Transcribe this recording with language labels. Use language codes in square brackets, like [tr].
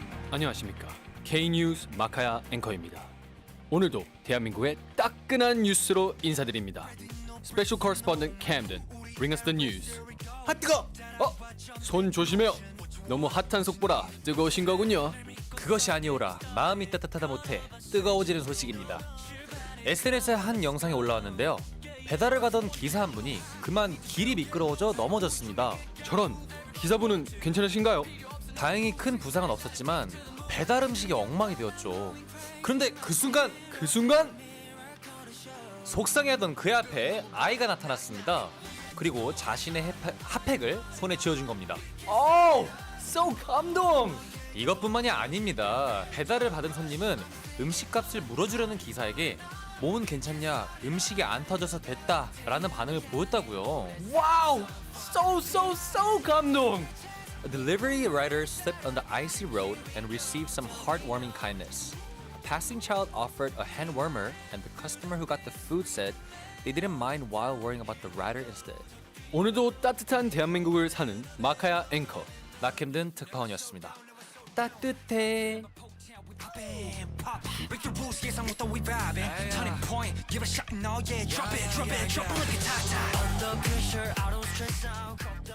[ko] 안녕하십니까. K뉴스 마카야 앵커입니다. 오늘도 대한민국의 따끈한 뉴스로 인사드립니다. [en] 스페셜 코러스폰던트 캠든, bring us the news. [ko] 뜨거! 손 조심해요. 너무 핫한 속보라 뜨거우신 거군요. 그것이 아니오라 마음이 따뜻하다 못해 뜨거워지는 소식입니다. SNS에 한 영상이 올라왔는데요. 배달을 가던 기사 한 분이 그만 길이 미끄러워져 넘어졌습니다. 저런, 기사분은 괜찮으신가요? 다행히 큰 부상은 없었지만 배달 음식이 엉망이 되었죠. 그런데 그 순간 속상해하던 그의 앞에 아이가 나타났습니다. 그리고 자신의 핫팩을 손에 쥐어준 겁니다. so 감동! 이것뿐만이 아닙니다. 배달을 받은 손님은 음식값을 물어주려는 기사에게 몸은 괜찮냐, 음식이 안 터져서 됐다 라는 반응을 보였다고요. 와우! so 감동! [en] A delivery rider slipped on the icy road and received some heartwarming kindness. A passing child offered a hand warmer, and the customer who got the food said they didn't mind while worrying about the rider instead. [ko] 오늘도 따뜻한 대한민국을 사는 마카야 앵커 낙햄든 특파원이었습니다. 따뜻해. [en] Break the rules, yes, I'm with the we vibing. Turning point, give a shot, no, yeah, drop it, look at that. Under pressure, I don't stress out.